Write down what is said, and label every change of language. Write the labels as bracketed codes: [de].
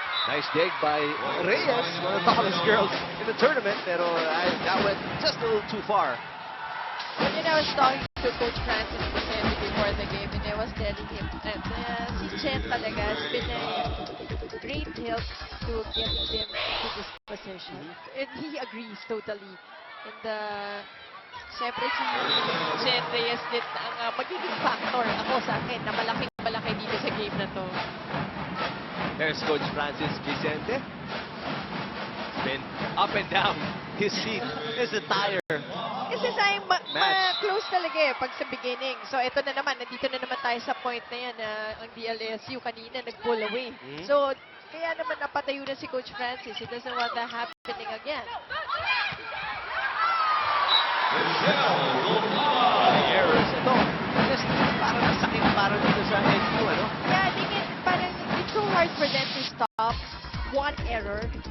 [en] Nice dig by Reyes, one of the tallest girls in the tournament, pero that went just a little too far. When I was talking to Coach Francis Vicente before the game, and I was telling him that [tl] si Chen talaga [en] has been a great help to get them to this position. And he agrees totally. [tl] And siyempre si Chen Reyes din ang magiging factor ako sa akin na malaking-malaki dito sa game na to. [en] There's Coach Francis Vicente. Been up and down his seat. It's a tire. [tl] Kasi sayang [en] Match. [tl] close talaga eh pag sa beginning. So ito na naman, nandito na naman tayo sa point na yan na ang DLSU kanina nag-pull away. So kaya naman napatayo na si Coach Francis. [en] He doesn't want that happening again. [tl] Errors. Ito. Just parang nasakit parang dito sa NU, ano? [en] Yeah, I think parang it's so hard for them to stop one error.